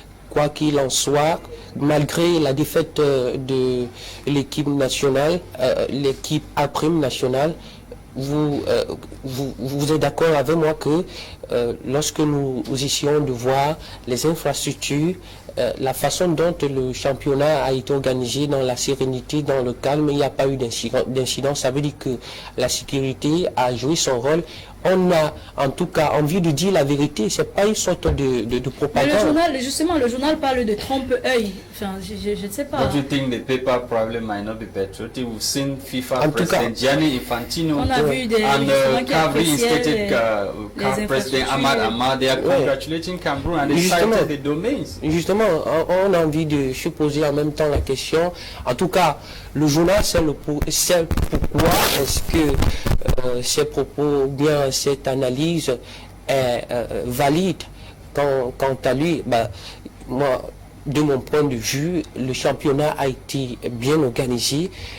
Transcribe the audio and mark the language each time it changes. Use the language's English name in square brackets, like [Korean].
[French] Quoi qu'il en soit, malgré la défaite de l'équipe nationale, l'équipe A-prime nationale, vous êtes d'accord avec moi que lorsque nous essayons de voir les infrastructures, la façon dont le championnat a été organisé dans la sérénité, dans le calme, il n'y a pas eu d'incident. Ça veut dire que la sécurité a joué son rôle. On a en tout cas envie de dire la vérité, c'est pas une sorte de propagande. Mais le journal parle de trompe-œil. Enfin, je ne sais pas. [English] What do you think the paper probably might not be patriotic? We've seen FIFA President Gianni Infantino and CAF reinstated CAF President Ahmad Ahmad. They are congratulating Cameroon and they cited the domains. [French] Justement, on a envie de se poser en même temps la question. En tout cas, le journal c'est pourquoi est-ce que ces propos, bien cette analyse est valide. Quant à lui, moi, de mon point de vue, le championnat a été bien organisé.